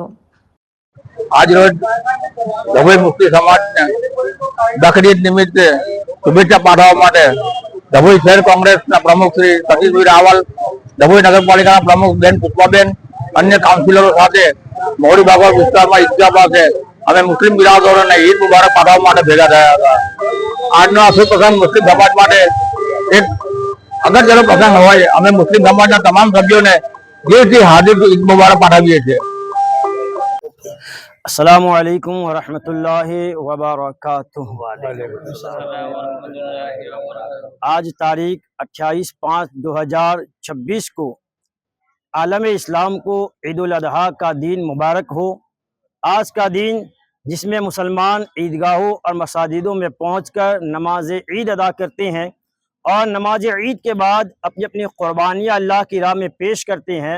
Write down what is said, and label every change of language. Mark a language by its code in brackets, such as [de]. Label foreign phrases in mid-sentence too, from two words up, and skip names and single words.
[gu] આજ રોજ ડભોઈ મુસ્લિમ સમાજને બકરી ઈદ નિમિત્તે શુભેચ્છા પાઠવવા માટે ડભોઈ શહેર કોંગ્રેસના પ્રમુખ શ્રી સતીશભાઈ રાવલ, ડભોઈ નગરપાલિકાના પ્રમુખ બેન પુષ્પાબેન, અન્ય કાઉન્સિલરો સાથે મોડી ભાગવત વિસ્તારમાં ઈદગાહ પાસે અમે મુસ્લિમ બિરાદરોને ઈદ મુબારક પાઠવવા માટે ભેગા થયા હતા। આજનો આ શુભ પ્રસંગ મુસ્લિમ સમાજ માટે એક અગત્યનો પ્રસંગ હોય અમે મુસ્લિમ સમાજના તમામ સભ્યોને દિલથી હાર્દિક ઈદ મુબારક પાઠવીએ છીએ। [ar] السلام عليكم ورحمة الله وبركاته. [hi] आज तारीख 28/5/2026 को आलम इस्लाम को ईद उल अजहा का दिन मुबारक हो। आज का दिन जिसमें मुसलमान ईदगाहों और मसाजिदों में पहुंचकर नमाज ईद अदा करते हैं और नमाज ईद के बाद अपनी अपनी क़ुरबानियाँ अल्लाह की राह में पेश करते हैं।